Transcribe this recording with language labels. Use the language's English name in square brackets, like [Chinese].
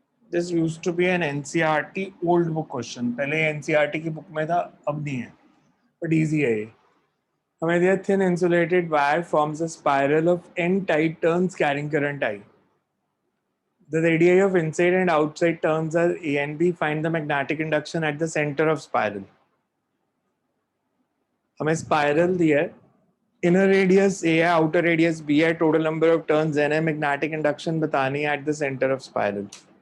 [English] This used to be an NCERT old book question. [Hindi] पहले NCERT की book में था, अब नहीं है, [English] but easy [Hindi] है ये। हमें दिया [English] thin insulated wire forms a spiral of n type turns carrying current I. The radii of inside and outside turns are A and B. Find the magnetic induction at the center of spiral. [Hindi] हमें spiral दिया है, inner radius A है, outer radius B है, total number of turns n है, magnetic induction बतानी है [English] at the center of spiral.